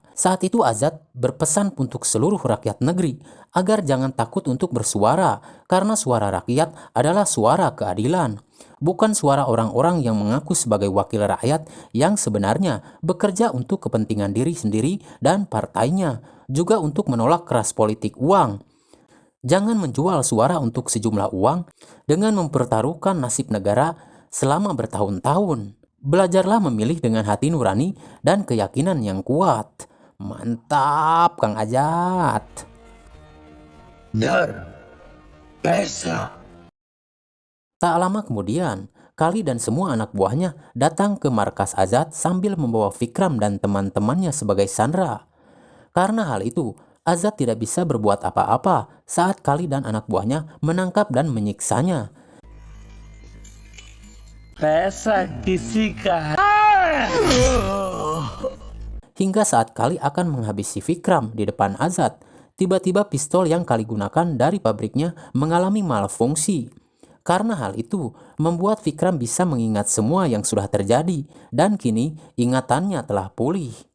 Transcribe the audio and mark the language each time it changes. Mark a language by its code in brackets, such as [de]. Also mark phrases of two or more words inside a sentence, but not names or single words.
[id] Saat itu Azad berpesan untuk seluruh rakyat negeri agar jangan takut untuk bersuara, karena suara rakyat adalah suara keadilan, bukan suara orang-orang yang mengaku sebagai wakil rakyat yang sebenarnya bekerja untuk kepentingan diri sendiri dan partainya, juga untuk menolak keras politik uang. Jangan menjual suara untuk sejumlah uang dengan mempertaruhkan nasib negara selama bertahun-tahun. Belajarlah memilih dengan hati nurani dan keyakinan yang kuat. Mantap, Kang Azad. [hi] डर पैसा [id] Tak lama kemudian, Kali dan semua anak buahnya datang ke markas Azad sambil membawa Vikram dan teman-temannya sebagai sandera. Karena hal itu, Azad tidak bisa berbuat apa-apa saat Kali dan anak buahnya menangkap dan menyiksanya. [hi] पैसा किसी का [id] Hingga saat Kali akan menghabisi Vikram di depan Azad, tiba-tiba pistol yang Kali gunakan dari pabriknya mengalami malfungsi. Karena hal itu, membuat Vikram bisa mengingat semua yang sudah terjadi, dan kini ingatannya telah pulih.